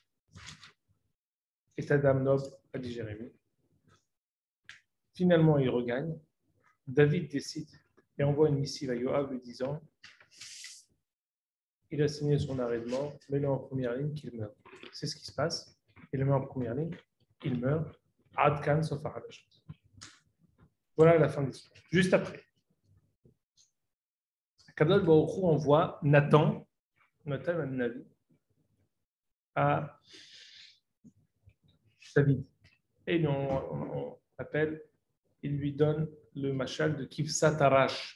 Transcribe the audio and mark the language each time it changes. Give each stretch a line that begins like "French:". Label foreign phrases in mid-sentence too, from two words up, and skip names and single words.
French: État d'âme noble, a dit Jérémie. Finalement, il regagne. David décide et envoie une missive à Yoav lui disant, il a signé son arrêt de mort, mets-le en première ligne qu'il meurt. C'est ce qui se passe. Il le met en première ligne, il meurt.
Hebrew: Adkan Sofar al-Ashot.
French: Voilà la fin de l'histoire. Juste après,
Hebrew: Kadosh Baruch Hu
French: envoie Nathan al-Navi, à David. Et on appelle, il lui donne le machal de Kivsat Arash.